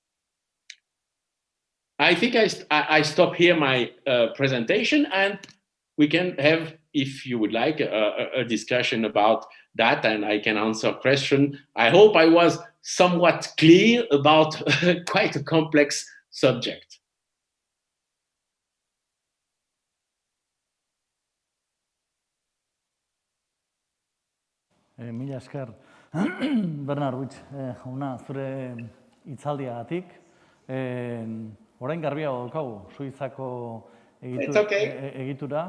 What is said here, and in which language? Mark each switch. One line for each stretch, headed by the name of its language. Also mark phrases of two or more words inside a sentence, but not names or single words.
English: I think I stop here my presentation, and we can have, if you would like, a discussion about that, and I can answer questions. I hope I was somewhat clear about quite a complex subject.
Basque: Mila esker, Bernard Wicht, jauna, zure hitzaldiagatik. Orain garbiago daukagu, Suitzako egitura.